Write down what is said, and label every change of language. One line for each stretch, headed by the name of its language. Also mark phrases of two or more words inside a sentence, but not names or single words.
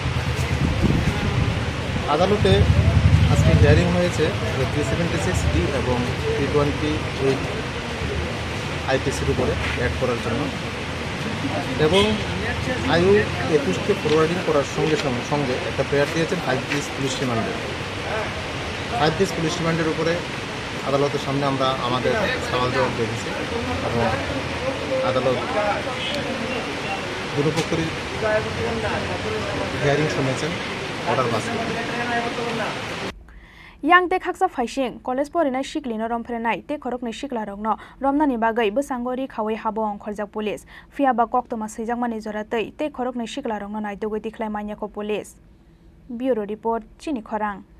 Bangla: আদালতে আজকে হিয়ারিং হয়েছে 376D এবং 328 আইপিসির উপরে অ্যাড করার জন্য, এবং আয়ু 21কে ফরওয়ার্ডিং করার সঙ্গে সঙ্গে একটা প্রেয়ার দিয়েছেন 5 days পুলিশ রিমান্ডে। 5 days পুলিশ রিমান্ডের উপরে আদালতের সামনে আমরা আমাদের সওয়াল জবাব রেখেছি এবং আদালত দুপক্ষেরই হিয়ারিং শুনেছেন,
English: order pass
Bangla: করেছেন।
Kok Borok: yang te khaksa phaising college porinai shiklino romphrenai te khorok ni shiklarokno romnani bagai bosangori khawai habo ongkhorjak police fia ba koktoma seijakmani joratei te khorok ni shiklarokno naitogoi tikhlai manyako police.
English: Bureau report Chini Khorang.